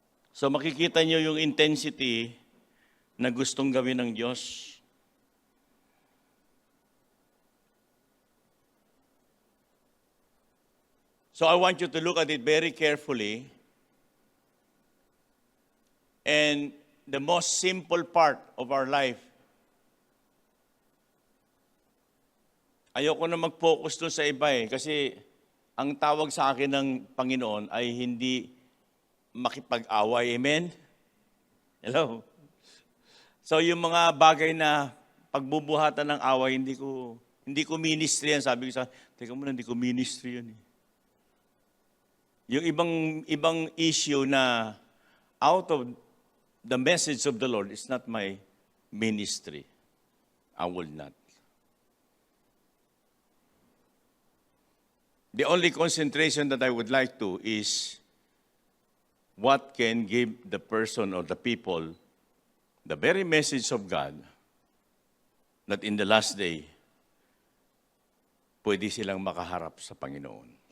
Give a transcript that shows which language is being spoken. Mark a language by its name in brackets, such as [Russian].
[Filipino] So makikita nyo yung intensity na gustong gawin ng Diyos. [English] So I want you to look at it very carefully. And the most simple part of our life, [Filipino] ayoko na mag-focus dun sa iba eh, kasi ang tawag sa akin ng Panginoon ay hindi makipag-away. Amen? Hello? So yung mga bagay na pagbubuhatan ng away, hindi ko ministry yan. Sabi ko sa, teka muna, hindi ko ministry yan eh. Yung ibang issue na [English] out of the message of the Lord is not my ministry. I will not. The only concentration that I would like to is what can give the person or the people the very message of God that in the last day, [Filipino] pwede silang makaharap sa Panginoon.